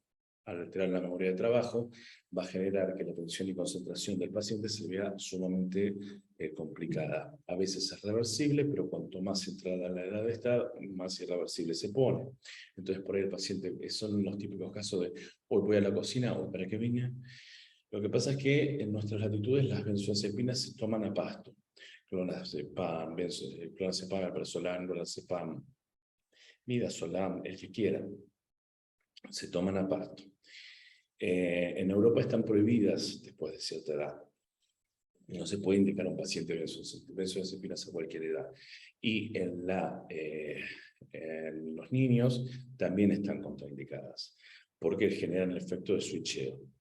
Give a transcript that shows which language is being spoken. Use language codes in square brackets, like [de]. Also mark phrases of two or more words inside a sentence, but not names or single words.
[es] Al alterar la memoria de trabajo, va a generar que la atención y concentración del paciente se vea sumamente complicada. A veces es reversible, pero cuanto más entrada la edad está, más irreversible se pone. Entonces, por ahí el paciente, son los típicos casos de, hoy voy a la cocina, hoy para qué vine. Lo que pasa es que en nuestras latitudes las benzodiazepinas se toman a pasto. Clonazepam, clonazepam, alprazolam, clonazepam, midazolam, el que quieran, se toman a pasto. En Europa están prohibidas después de cierta edad. No se puede indicar a un paciente benzodiazepinas a cualquier edad. Y en los niños también están contraindicadas, porque generan el efecto de switcheo.